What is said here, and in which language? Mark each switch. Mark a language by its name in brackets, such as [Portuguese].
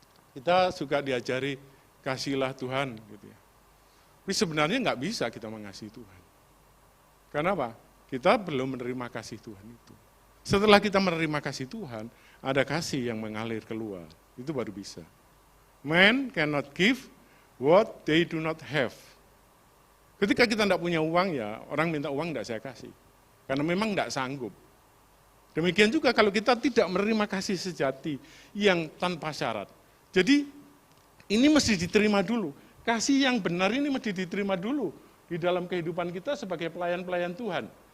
[Indonesian] Kita suka diajari, kasihlah Tuhan. Gitu ya. Tapi sebenarnya nggak bisa kita mengasihi Tuhan. Kenapa? Kita belum menerima kasih Tuhan itu. Setelah kita menerima kasih Tuhan, ada kasih yang mengalir keluar. Itu baru bisa. [English] Man cannot give what they do not have. [Indonesian] Ketika kita tidak punya uang, ya orang minta uang tidak saya kasih. Karena memang tidak sanggup. Demikian juga kalau kita tidak menerima kasih sejati yang tanpa syarat. Jadi ini mesti diterima dulu. Kasih yang benar ini mesti diterima dulu di dalam kehidupan kita sebagai pelayan-pelayan Tuhan.